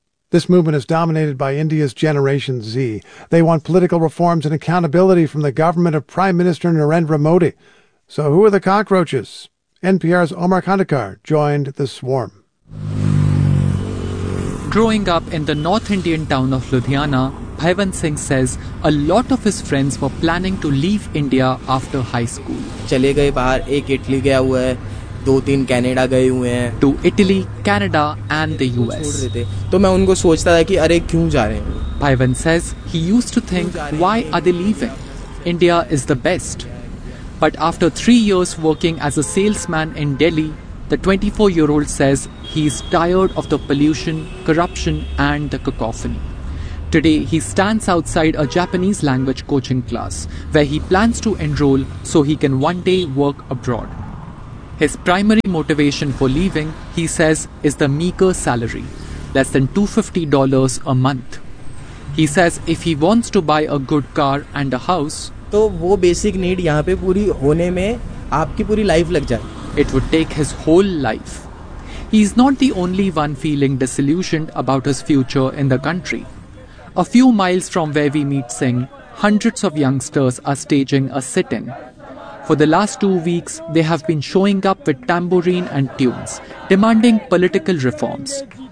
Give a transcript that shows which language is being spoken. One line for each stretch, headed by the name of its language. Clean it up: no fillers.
English: This movement is dominated by India's Generation Z. They want political reforms and accountability from the government of Prime Minister Narendra Modi. So who are the cockroaches? NPR's Omar Khandekar joined the swarm. Growing up in the North Indian town of Ludhiana, Bhaiwan Singh says a lot of his friends were planning to leave India after high school.
Hindi: चले गए बाहर, एक Italy गया हुआ है, दो तीन Canada गए हुए हैं.
English: To Italy, Canada and the US.
Hindi: तो मैं उनको सोचता था कि अरे क्यों जा रहे हैं.
English: Bhaiwan says he used to think, why are they leaving? India is the best. But after 3 years working as a salesman in Delhi, the 24-year-old says he's tired of the pollution, corruption and the cacophony. Today, he stands outside a Japanese language coaching class where he plans to enroll so he can one day work abroad. His primary motivation for leaving, he says, is the meager salary, less than $250 a month. He says if he wants to buy a good car and a house,
Hindi: तो वो basic need यहाँ पे पूरी होने में आपकी पूरी life लग जाए.
English: It would take his whole life. He is not the only one feeling disillusioned about his future in the country. A few miles from where we meet Singh, hundreds of youngsters are staging a sit-in. For the last 2 weeks, they have been showing up with tambourine and tunes, demanding political reforms.